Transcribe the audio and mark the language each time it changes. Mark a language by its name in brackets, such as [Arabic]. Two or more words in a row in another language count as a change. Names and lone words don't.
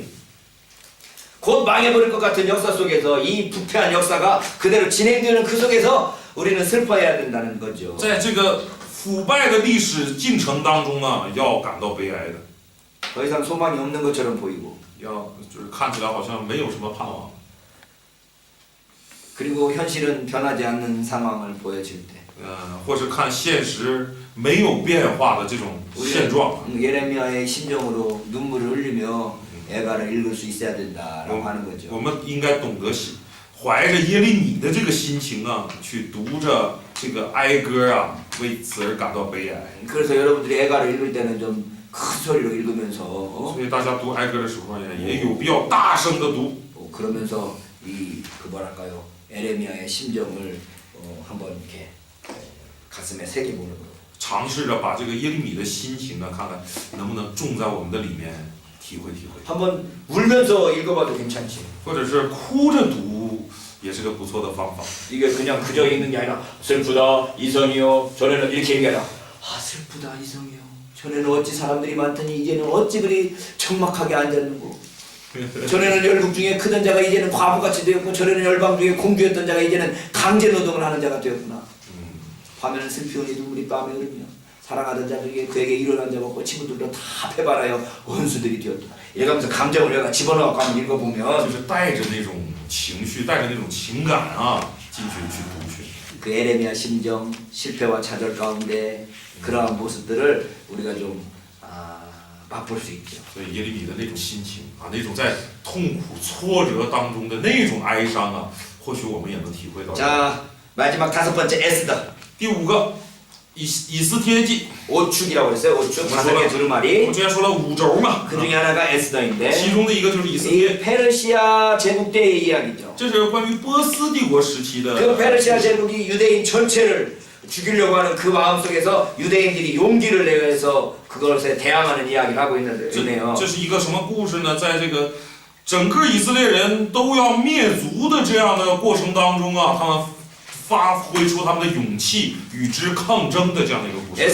[Korean] 곧 망해버릴 것 같은 역사 속에서 이 부패한 역사가 그대로 진행되는 그 속에서 우리는 슬퍼해야 된다는 거죠. [Chinese] 在这个腐败的历史进程当中啊，要感到悲哀的， [Korean] 더 이상 소망이 없는 것처럼 보이고 [Chinese] 就是看起来好像没有什么盼望。 [Korean] 그리고 현실은 변하지 않는 상황을 보여질 때 [Chinese] 或是看现实没有变化的这种现状。 [Korean] 예레미야의 심정으로 눈물을 흘리며 애가를 읽을 수 있어야 된다라고 하는 [Chinese] 我 [Korean] 거죠. [Chinese] 们应该懂得怀着耶利米的这个心情啊，去读着这个哀歌啊，为此而感到悲哀。 [Korean] 그래서 여러분들이 애가를 읽을 때는 좀 큰 소리로 읽으면서 [Chinese] 所以大家读哀歌的时候呢，也有必要大声的读。 [Korean] 그러면서 이 그 뭐랄까요 에레미야의 심정을 한번 이렇게 가슴에 새겨보는 거예요. [Chinese] 尝试着把这个耶利米的心情呢，看看能不能种在我们的里面，体会体会。 [Korean] 한번 울면서 읽어봐도 괜찮지. [Chinese] 或者是哭着读，也是个不错的方法。 [Korean] 이게 그냥 그저 읽는 게 아니라 슬프다 이성이요. 전에는 이렇게 얘기하라. 아 슬프다 이성이요. 전에는 어찌 사람들이 많더니 이제는 어찌 그리 적막하게 앉았는고. 전에는 열국 중에 크던 자가 이제는 과부같이 되었고 전에는 열방 중에 공주였던 자가 이제는 강제 노동을 하는 자가 되었구나. 밤에는 슬피오니 눈물이 밤에 흐르며 사랑하던 자들에게 그에게 일어난 자가 없고 친구들도 다 패발하여 원수들이 되었다. 읽으면서 감정을 내가 집어넣고 한번 읽어보면 [Chinese] 就是带着那种情绪，带着那种情感啊，进去去读去。 [Korean] 그 에레미야 심정, 실패와 좌절 가운데 그러한 모습들을 우리가 좀 맛볼 수 있죠. [Chinese] 所以耶利米的那种心情啊，那种在痛苦挫折当中的那种哀伤啊，或许我们也能体会到。 [Korean] 자 마지막 다섯 번째 에스더. [Chinese] 第五个，以斯帖记， [Korean] 오축이라고 했어요. 오축 다섯 개 두루마리. [Chinese] 我之前说了五轴嘛， [Korean] 그 중에 하나가 에스더인데 [Chinese] 其中的一个就是以斯帖， [Korean] 이 페르시아 제국 때의 이야기죠. [Chinese] 这是关于波斯帝国时期的。 [Korean] 그 페르시아 제국이 유대인 전체를 죽이려고 하는 그 마음 속에서 유대인들이 용기를 내서 그것에 대항하는 이야기를 하고 있네요. [Chinese] 这是一个什么故事呢？在这个整个以色列人都要灭族的这样的过程当中啊，他们发挥出他们的勇气，与之抗争的这样的一个故事。